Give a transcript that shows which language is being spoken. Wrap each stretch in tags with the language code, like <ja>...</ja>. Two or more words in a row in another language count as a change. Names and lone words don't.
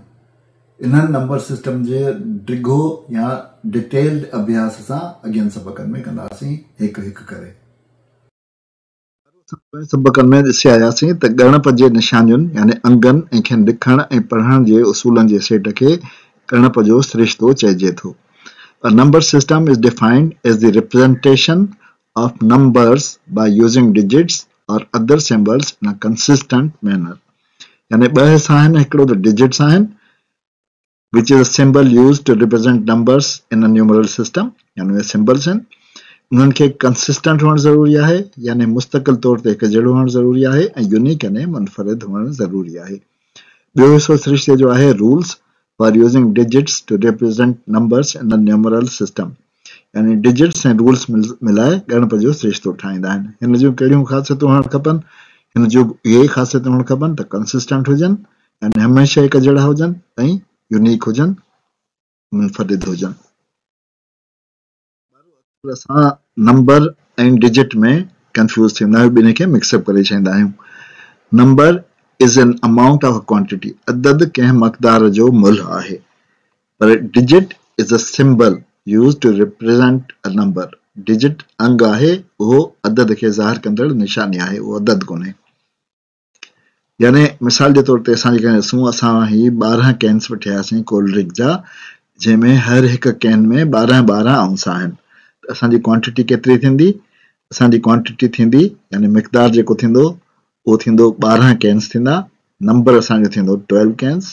<sd>इन्हनि नंबर सिस्टम जे डिघो या डिटेल्ड अभ्यास सां अॻियनि सबकनि में कंदासीं हिकु हिकु करे। सबकनि में ॾिसी आयासीं त ॻणप जे निशानियुनि यानी अंगनि ऐं खेनि लिखण ऐं पढ़ण जे उसूलनि जे सेट खे ॻणप जो सिरिश्तो चइजे थो।</sd> <en>A number system is defined as the representation of numbers by using digits or other symbols in a consistent manner.</en> <sd>यानी ॿ हिस्सा आहिनि, हिकिड़ो त डिजिट्स आहिनि</sd> <en>which is a symbol used to represent numbers in a numeral system,</en> <sd>यानी उहे सिंबल्स आहिनि। उन्हनि खे कंसिस्टेंट हुअणु ज़रूरी आहे यानी मुस्तक़िल तौर ते हिकु जहिड़ो हुअणु ज़रूरी आहे ऐं यूनिक यानी मुनफ़रिद हुअणु ज़रूरी आहे। ॿियो हिसो सिरिश्ते जो आहे</sd> <en>rules for using digits to represent numbers in a numeral system,</en> <sd>यानी डिजिट्स ऐं रूल्स मिलाए ॻणप जो सिरिश्तो ठाहींदा आहिनि। हिन जूं कहिड़ियूं ख़ासियतूं हुअणु खपनि? हिन जूं इहे ई ख़ासियतूं हुअणु खपनि त कंसिस्टेंट हुजनि यानी हमेशह हिकु जहिड़ा हुजनि ऐं यूनिक हुजनि, मुनफ़रिद हुजनि। असां नंबर ऐं डिजिट में कंफ्यूज़ थींदा आहियूं, ॿिन्ही खे मिक्सअप करे छॾींदा आहियूं।</sd> <en>number is an amount of quantity,</en> <sd>अदद कंहिं मक़दार जो मुल्ह आहे,</sd> <en>पर digit is a symbol use to represent a number.</en> <sd>डिजिट अंग आहे, उहो अदद खे ज़ाहिर कंदड़ निशानी आहे, उहो अदद कोन्हे। यानी मिसाल जे तौर ते असां जेके ॾिसूं, असां ही 12 कैन्स वठियासीं</sd> <en>cold drink</en> <sd>जा, जंहिंमें हर हिकु कैन में 12 आउंस आहिनि। असांजी क्वांटिटी केतिरी थींदी? असांजी क्वांटिटी थींदी यानी मिक़दार जेको थींदो उहो थींदो 12 कैन्स थींदा, नंबर असांजो थींदो 12 कैन्स।</sd>